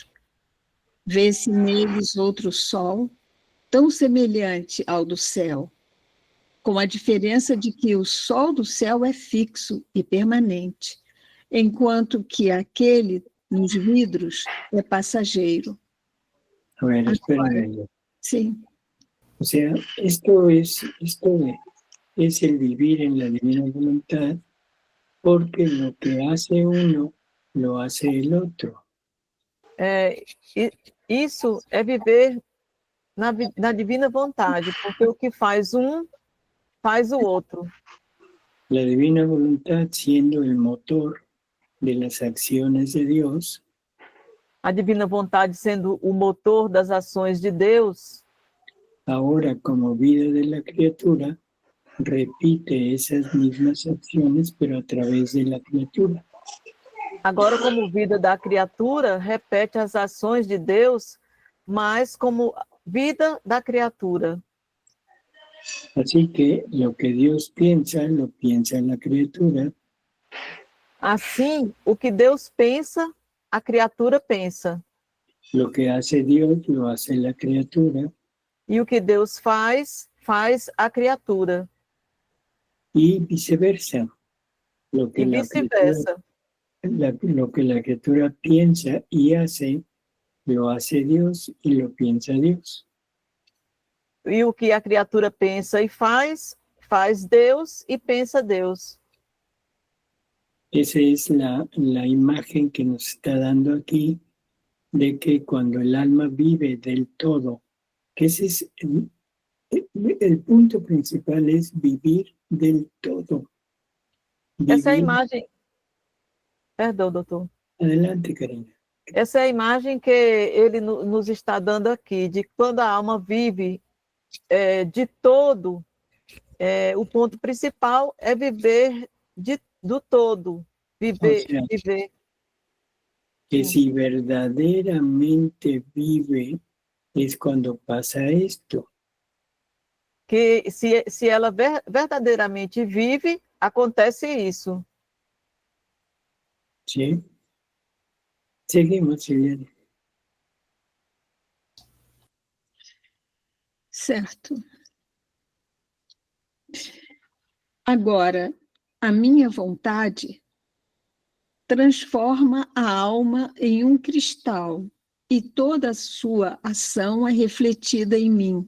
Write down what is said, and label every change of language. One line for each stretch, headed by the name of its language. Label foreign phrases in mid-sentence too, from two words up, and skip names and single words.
Portuguese: Vê-se neles outro sol, tão semelhante ao do céu, com a diferença de que o sol do céu é fixo e permanente, enquanto que aquele nos vidros é passageiro.
Spanish: A ver, espérame.
Portuguese: Sim.
Spanish: O sea, esto es el vivir en la divina voluntad, porque lo que hace uno, lo hace el otro.
Portuguese: Isso é viver na divina vontade, porque o que faz um, faz o outro.
Spanish: La divina voluntad siendo el motor de las acciones de Dios,
Portuguese: A divina vontade sendo o motor das ações de Deus,
Spanish: ahora como vida de la criatura, repite esas mismas acciones, pero a través de la criatura.
Portuguese: agora como vida da criatura, repete as ações de Deus, mas como vida da criatura.
Spanish: Así que lo que Dios piensa, lo piensa la criatura,
Portuguese: Assim, o que Deus pensa, a criatura pensa.
Spanish: lo que hace Dios, lo hace la criatura,
Portuguese: E o que Deus faz, faz a criatura.
Spanish: y viceversa. Lo que
Portuguese: E vice-versa.
Spanish: lo que la criatura piensa y hace, lo hace Dios y lo piensa Dios.
Portuguese: E o que a criatura pensa e faz, faz Deus e pensa Deus.
Spanish: Esa es la imagen que nos está dando aquí de que cuando el alma vive del todo, que ese es el punto principal, es vivir del todo.
Portuguese: Essa é a
Spanish: Vivir.
Portuguese: imagem... Perdão, doutor.
Spanish: Adelante, Karina.
Portuguese: Essa é a imagem que ele nos está dando aqui, de quando a alma vive de todo, o ponto principal é viver do todo, viver,
Spanish: O sea,
Portuguese: viver.
Spanish: que si verdaderamente vive es cuando pasa esto.
Portuguese: Que se ela verdadeiramente vive, acontece isso.
Spanish: ¿Sí? Seguimos, Eliana.
Portuguese: Certo. Agora, a minha vontade transforma a alma em um cristal e toda a sua ação é refletida em mim.